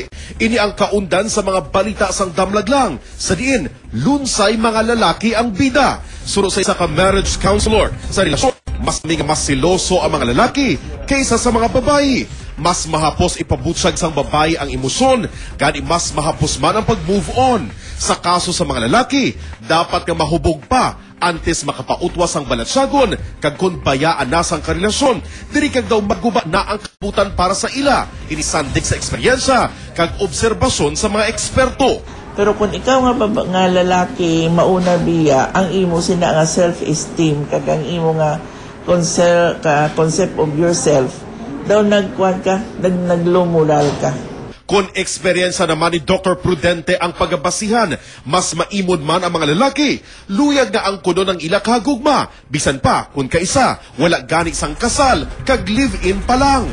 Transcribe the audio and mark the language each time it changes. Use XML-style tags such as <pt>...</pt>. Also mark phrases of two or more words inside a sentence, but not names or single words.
<hil>Ini ang kaundan sa mga balita sang damlaglang. Sa diin, lunsay mga lalaki ang bida. Suro sa isa ka</hil> <en>marriage counselor</en> <hil>sa relasyon, mas siloso ang mga lalaki kaysa sa mga babae. Mas mahapos ipabutsag sang babae ang emosyon, gani mas mahapos man ang pag-move on. Sa kaso sa mga lalaki, dapat nga mahubog pa antes makapautwas ang balatsagon kag kun bayaan na sang karelasyon, diri kag daw magguba na ang kabutan para sa ila. Inisandig sa eksperyensya kag obserbasyon sa mga eksperto. Pero kung ikaw nga lalaki, mauna biya, ang imo sina nga self-esteem, kag ang imo nga</hil> <en>concept of yourself,</en> <hil>daw nagkuhan ka, naglumural ka. Kung eksperyensya naman ni Dr. Prudente ang pagbasihan, mas maimod man ang mga lalaki. Luyag na ang kuno ng ila kahagugma. Bisan pa, kung kaisa, wala gani sang kasal, kag live-in pa lang.</hil>